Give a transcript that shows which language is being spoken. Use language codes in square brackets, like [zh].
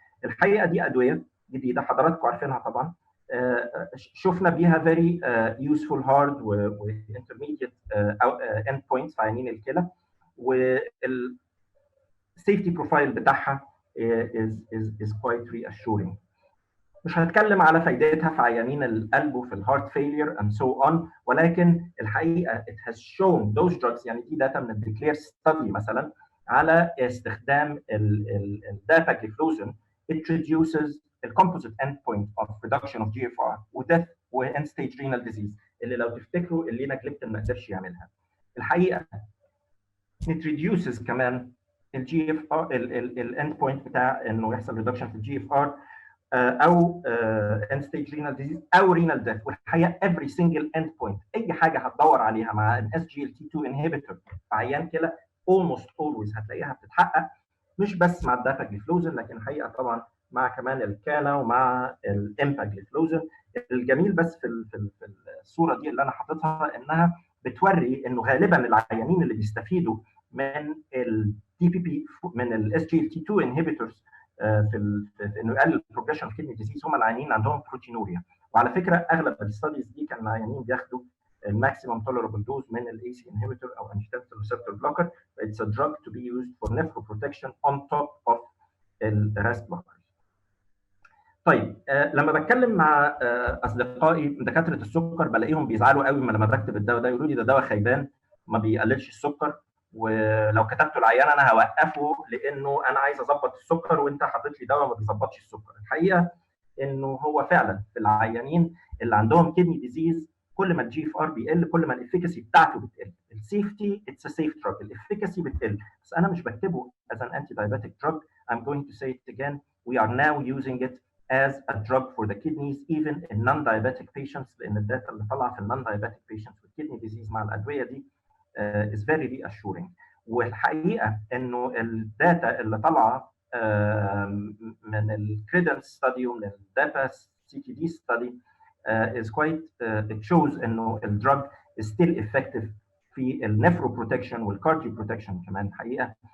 [ar] الحقيقه دي ادويه جديده حضراتكم عارفينها طبعا، شفنا بيها فيري يوسفول هارد وانترميديت اند بوينتس في عينين الكلى، والسيفتي بروفايل بتاعها [en] is quite reassuring. [ar] مش هنتكلم على فائدتها في عيانين القلب وفي الهارت فيلير [en] and so on، [ar] ولكن الحقيقه [en] it has shown those drugs، [ar] يعني دي داتا من الديكلير ستادي مثلا على استخدام الداباجليفلوزين. [en] It reduces the composite endpoint of reduction of GFR وdeath و end stage renal disease، [ar] اللي لو تفتكروا اللي نجلبتن ما قدرش يعملها. الحقيقه [en] it reduces [ar] كمان الجي اف ار الاند بوينت بتاع انه يحصل ريدكشن في الجي اف ار او [en] end stage renal disease [ar] او [en] renal death. [ar] والحقيقه [en] every single end point [ar] اي حاجه هتدور عليها مع ال SGLT2 inhibitor في عيان كلى [en] almost always [ar] هتلاقيها بتتحقق، مش بس مع الدافاجليفلوزين، لكن الحقيقه طبعا مع كمان الكانا ومع الامباجليفلوزين. الجميل بس في الصوره دي اللي انا حاططها انها بتوري انه غالبا العيانين اللي بيستفيدوا من الدي بي بي من الاس جي ال تي 2 انهبيتورز في انه يقلل البروجريشن اوف كيدني ديزيز هم العيانين عندهم بروتينوريا. وعلى فكره اغلب الستاديز دي كان العيانين بياخدوا الماكسيمم تولربل دوز من الاي سي انهبيتور او انجيوتنسين ريسبتور بلوكر. [en] It's a drug to be used for nephroprotection on top of [ar] الراس بلوكر. طيب لما بتكلم مع اصدقائي دكاتره السكر بلاقيهم بيزعلوا قوي لما بكتب الدواء ده، يقولوا لي ده دواء خيبان ما بيقللش السكر، ولو كتبته العيان انا هوقفه لانه انا عايز اظبط السكر وانت حاطط لي دواء ما بيظبطش السكر. الحقيقه انه هو فعلا في العيانين اللي عندهم كيدني ديزيز كل ما الجي اف ار بيقل كل ما الافيكاسي بتاعته بتقل. السيفتي اتس ا سيف دراج، الافيكاسي بتقل، بس انا مش بكتبه [en] as an anti-diabetic drug. I'm going to say it again, we are now using it as a drug for the kidneys even in non-diabetic patients، [ar] لان الداتا اللي طالعه في [en] non-diabetic patients with kidney disease [ar] مع الادويه دي [en] is very reassuring. [ar] والحقيقه انه الداتا اللي طالعه من الكريدنس ستادي ومن الداتا سي تي دي ستادي [en] is quite it shows [ar] انه الدراج [en] is still effective [ar] في النفرو بروتكشن والكارديو بروتكشن كمان. الحقيقه